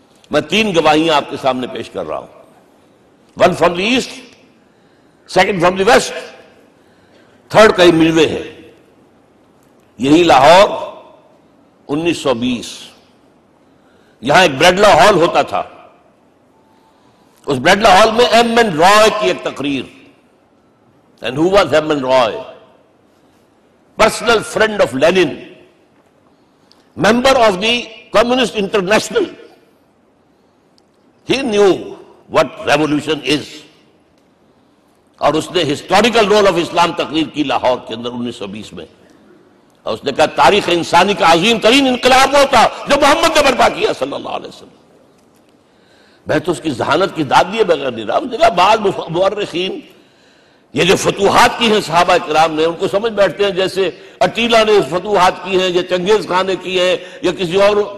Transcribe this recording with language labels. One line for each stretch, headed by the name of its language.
Urdu: میں 3 گواہیاں آپ کے سامنے پیش کر رہا ہوں، 1
English: from the east,
Urdu: 2
English: from the west,
Urdu: 3 کئی ملوے ہے۔ یہی لاہور 1920، یہاں ایک بریڈلا ہال ہوتا تھا، اس بریڈلا ہال میں ایم این رائے کی ایک تقریر۔
English: And who was M N Roy? Personal friend of Lenin, member of the communist international, He knew what revolution is.
Urdu: اور اس نے ہسٹوریکل رول آف اسلام تقریر کی لاہور کے اندر 1920 میں، اور اس نے کہا تاریخ انسانی کا عظیم ترین انقلاب وہ تھا جو محمد نے برپا کیا صلی اللہ علیہ وسلم. میں تو اس کی ذہانت کی داد دیے بغیر نہیں رہا. اس نے کہا بعض مورخین یہ جو فتوحات کی ہیں صحابہ کرام نے، ان کو سمجھ بیٹھتے ہیں جیسے اٹیلا نے فتوحات کی ہیں یا چنگیز خان نے کی ہے یا کسی اور.